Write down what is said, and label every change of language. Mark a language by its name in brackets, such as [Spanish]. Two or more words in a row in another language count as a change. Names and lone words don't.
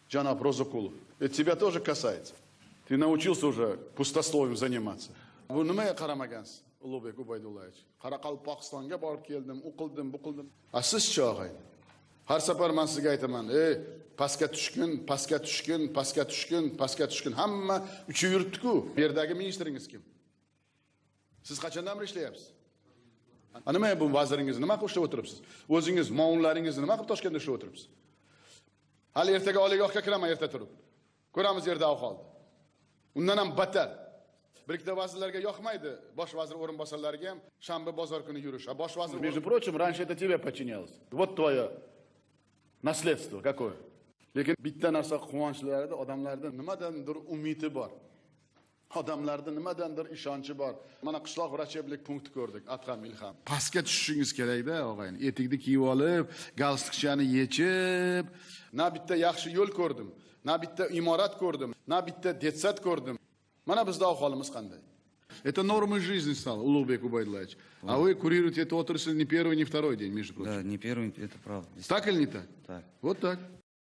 [Russian] Джанаб Розакулов. Это тебя тоже касается. Ты научился уже пустословием заниматься. [Uzbek] Bu nimaga qaramagansiz, Ulug'bek Ubaydullayevich? Qoraqalpog'istonga borib keldim, u qildim, bu qildim. Siz-chi og'ay? Har safar men sizga aytaman, pastga tushgin, pastga tushgin, pastga tushgin, pastga tushgin. Hamma uchi yuribdi-ku. Bu yerdagi ministringiz kim? Siz qachondan beri ishlayapsiz? Nima bu vaziringizni nima qilib ishlab o'tiribsiz? O'zingiz muonlaringizni nima qilib Toshkentda ishlab o'tiribsiz? Hali ertaga oliygohga kiraman erta turib. Ko'ramiz yerda ahvolni. Undan ham battar. Bir ikkita vazirlarga yoqmaydi. Bosh vazir o'rinbosarlariga ham shanba bozor kuni yurish. Bosh vazir, [Russian] между прочим, раньше это тебе подчинялось. Вот твое наследство какое. [Uzbek] Lekin bitta narsa quvonchlarida odamlarda nimadandir umidi bor. Odamlarda nimadandir ishonchi bor. Mana qishloq vracheblik punkti ko'rdik, Atqam Ilham. Pastga tushishingiz kerak-da, og'ayni. Etikni kiyib olib, galstukchani yechib, na bitta yaxshi yo'l ko'rdim, na bitta imorat ko'rdim, na bitta detsat ko'rdim. Mana bizda ahvolimiz qanday? [Russian] Это нормой жизни стало, Улугбек Убайдуллаевич. А вы курируете эту отрасль не первый, не второй день, между прочим. Да, не первый, это правда. Так или не так? Так. Вот так.